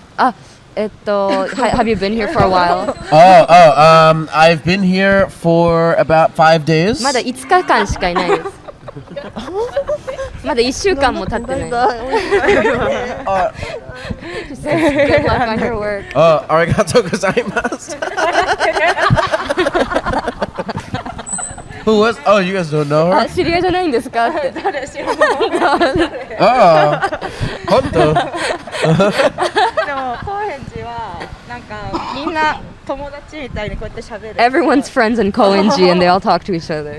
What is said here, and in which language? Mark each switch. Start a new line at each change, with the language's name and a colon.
English: あ、Have you been here for a while? I've been here for about 5 days.
Japanese: まだ5日間しかいないです。まだ1週間も経ってない。
English: Just good luck on your work.
Japanese: Arigato gozaimasu.
English: Who was? Oh, you guys don't know あ、 her?
Japanese: 知り合いじゃないんですかって。誰知らない。 Oh, honto. でも高円寺はなんかみんな友達みたいにこうやって喋る。
English: Everyone's friends in Koenji and they all talk to each other.